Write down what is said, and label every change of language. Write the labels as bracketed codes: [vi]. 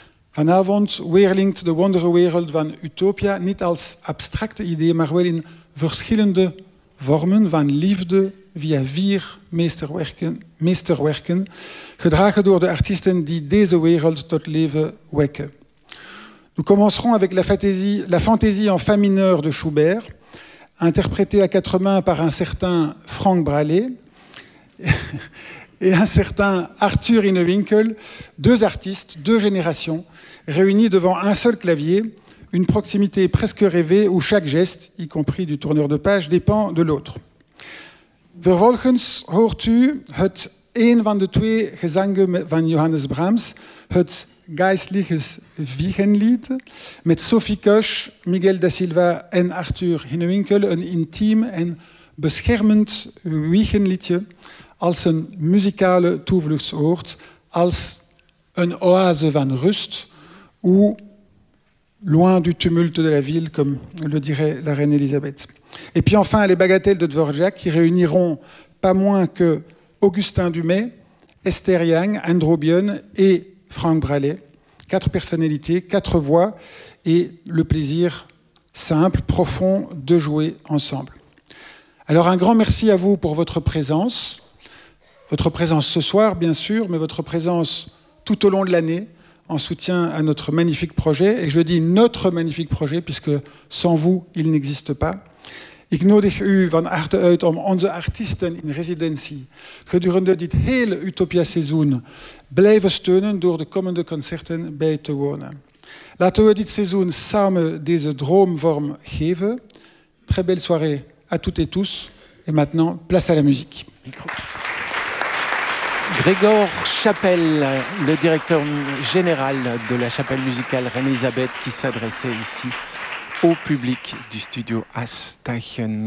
[nl] Vanavond weerlinkt de wonderwereld van Utopia niet als abstracte idee, maar wel in verschillende vormen van liefde via vier meesterwerken, gedragen door de artiesten die deze wereld tot leven wekken. [fr] Nous commencerons avec la fantaisie en fa mineur de Schubert, interprétée à quatre mains par un certain Frank Bralley et un certain Arthur Hinewinkel, deux artistes, deux générations, réunis devant un seul clavier, une proximité presque rêvée où chaque geste, y compris du tourneur de page, dépend de l'autre. [nl] Vervolgens hoort u het een van de twee gezangen van Johannes Brahms, het Geistliches Wiegenlied met Sophie Koch, Miguel da Silva en Arthur Hinewinkel, een intiem en beschermend wiegenliedje als een muzikale toevluchtsoord, als een oase van rust, [fr] ou loin du tumulte de la ville, comme le dirait la reine Elisabeth. Et puis enfin, les bagatelles de Dvorak qui réuniront pas moins que Augustin Dumay, Esther Yang, Andrew Bion et Frank Bralley, quatre personnalités, quatre voix et le plaisir simple, profond de jouer ensemble. Alors un grand merci à vous pour votre présence ce soir bien sûr, mais votre présence tout au long de l'année en soutien à notre magnifique projet, et je dis notre magnifique projet puisque sans vous il n'existe pas. [nl] Ik nodig u van harte uit om onze artiesten in residentie gedurende dit hele Utopia-seizoen blijven steunen door de komende concerten bij te wonen. Laten we dit seizoen samen deze droomvorm geven. [fr] Très belle soirée à toutes et tous. Et maintenant, place à la musique. Micro. Grégoire Chapelle, le directeur général de la chapelle musicale Reine-Elisabeth, qui s'adressait ici au public du studio Astachen.